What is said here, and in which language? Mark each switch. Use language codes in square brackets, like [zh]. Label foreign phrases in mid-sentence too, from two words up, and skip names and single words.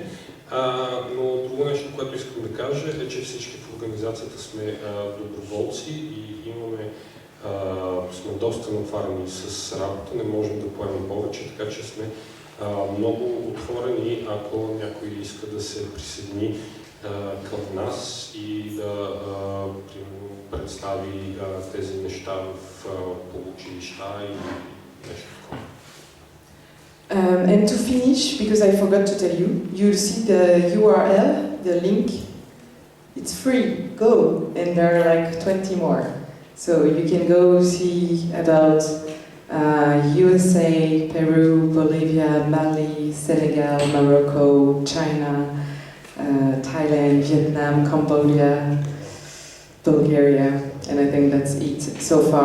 [bg] Но друго нещо, което искам да кажа е, че всички в организацията сме доброволци и сме доста натварени с работа, не можем да поемем повече, така че сме много отворени, ако някой иска да се присъедини към нас и да представи тези неща в училища и нещо такова. [en] And to finish, because I forgot to tell you, you see the URL, the link, it's free, go, and there are like 20 more. So you can go see about USA, Peru, Bolivia, Mali, Senegal, Morocco, China, Thailand, Vietnam, Cambodia, Bulgaria, and I think that's it so far.